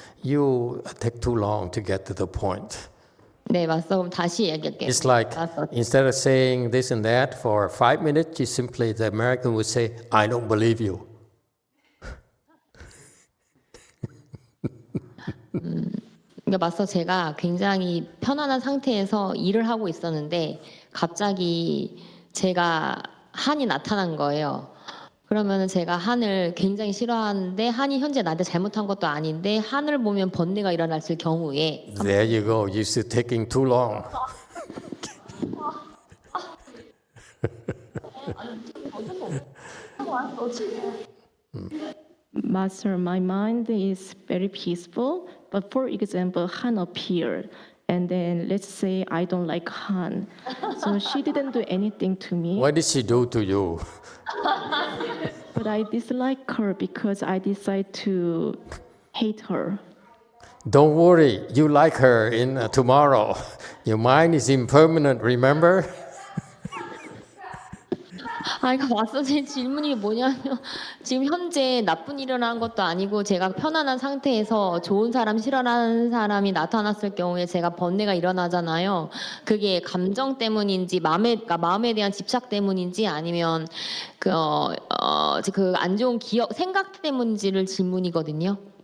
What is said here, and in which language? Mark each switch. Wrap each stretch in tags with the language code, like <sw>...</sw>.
<en>You take too long to get to the point.</en> <ko>네, 맞어. 그럼 다시 얘기할게요.</ko> <en>It's like,</en> <ko>맞어.</ko> <en>instead of saying this and that for 5 minutes, the American would say, I don't believe you.</en> <ko>그러니까 맞서 제가 굉장히 편안한 상태에서 일을 하고 있었는데 갑자기 제가 한이 나타난 거예요. 그러면 제가 한을 굉장히 싫어하는데 한이 현재 나한테 잘못한 것도 아닌데 한을 보면 번뇌가 일어났을 경우에</ko> <en>There you go. You're still taking too long. Master, my mind is very peaceful, but for example, Han appeared, and then let's say I don't like Han. So she didn't do anything to me, What did she do to you? but I dislike her because I decide to hate her. Don't worry. You like her in tomorrow. Your mind is impermanent, remember?</en> <ko>아니, 맞서 제 질문이 뭐냐면 지금 현재 나쁜 일을 한 것도 아니고 제가 편안한 상태에서 좋은 사람 싫어하는 사람이 나타났을 경우에 제가 번뇌가 일어나잖아요. 그게 감정 때문인지 마음에 대한 집착 때문인지 아니면 그 안 좋은 기억 생각 때문인지를 질문이거든요.</ko>